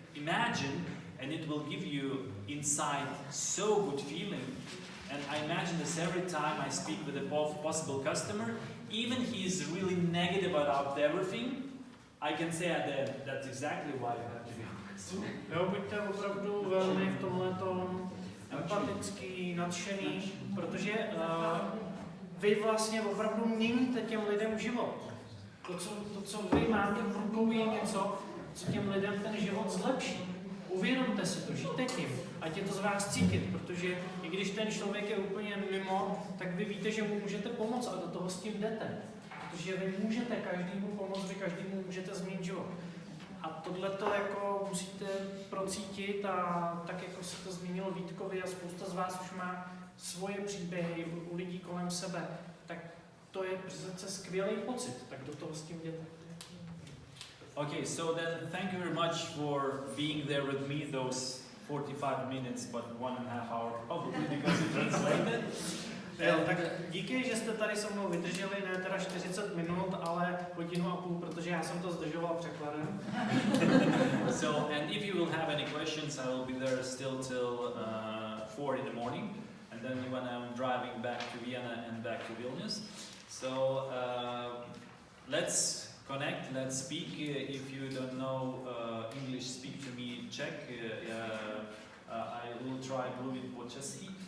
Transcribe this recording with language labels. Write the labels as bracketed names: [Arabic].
[English] Imagine, and it will give you inside so good feeling. And I imagine this every time I speak with a possible customer, even he is really negative about everything, I can say that's exactly why you have to be. [Czech] Jo, buďte opravdu velmi v tomhletom empatický, nadšený, protože vy vlastně opravdu měníte těm lidem život. To, co vy máte v rukou, je něco, co těm lidem ten život zlepší. Uvědomte si to, žijte tím, ať je to z vás cítit, protože i když ten člověk je úplně mimo, tak vy víte, že mu můžete pomoct a do toho s tím jdete. Protože vy můžete každému pomoct, vy každému můžete změnit život. A tohleto jako musíte procítit a tak jako se to změnilo Vítkovi a spousta z vás už má svoje příběhy u lidí kolem sebe, tak to je přece skvělý pocit, tak do toho s tím jděte. [English] Okay, so then thank you very much for being there with me those 45 minutes, but 1.5 hours probably because you translated. [Czech] Tak díky, že jste tady se mnou vydrželi, ne teda 40 minut, ale 1.5 hodiny, protože já jsem to zdržoval překladem. [English] So, and if you will have any questions, I will be there still till 4 in the morning, and then when I'm driving back to Vienna and back to Vilnius. So let's connect, let's speak. If you don't know English, speak to me Czech. I will try [Czech] mluvit po česky.